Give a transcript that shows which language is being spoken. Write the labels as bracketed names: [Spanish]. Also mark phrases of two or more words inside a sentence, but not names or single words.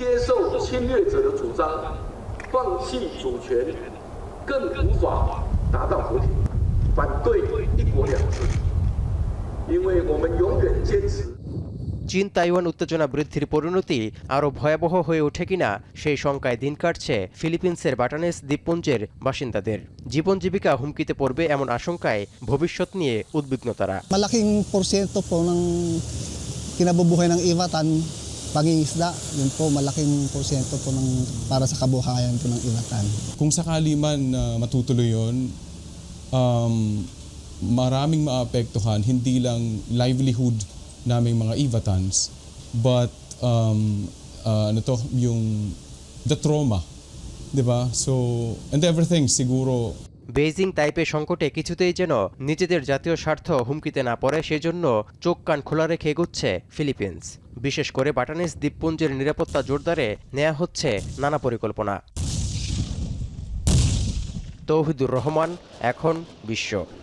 [Bangla] চীন তাইওয়ান উত্তেজনা বৃদ্ধির পরিণতি আরও ভয়াবহ হয়ে ওঠে কিনা সেই শঙ্কায় দিন কাটছে ফিলিপিন্সের বাটানেস দ্বীপপুঞ্জের বাসিন্দাদের। জীবন জীবিকা হুমকিতে পড়বে এমন আশঙ্কায় ভবিষ্যৎ নিয়ে উদ্বিগ্ন তারা। [Filipino] Malaking porsyento po ng kinabubuhay ng Ivatan pangingisda, yun po malaking porsyento po ng para sa kabuhayan po ng Ivatan. Kung sakali man matutuloy yun, maraming maapektuhan, hindi lang livelihood naming mga Ivatans, [English] but the trauma, di ba? So, and everything siguro. [Bangla] বেইজিং তাইপে সংকটে কিছুতেই যেন নিজেদের জাতীয় স্বার্থ হুমকিতে না পড়ে সেজন্য চোখ কান খোলা রেখে এগোচ্ছে ফিলিপিন্স। বিশেষ করে বাটানেস দ্বীপপুঞ্জের নিরাপত্তা জোরদারে নেওয়া হচ্ছে নানা পরিকল্পনা। তৌহিদুর রহমান, এখন বিশ্ব।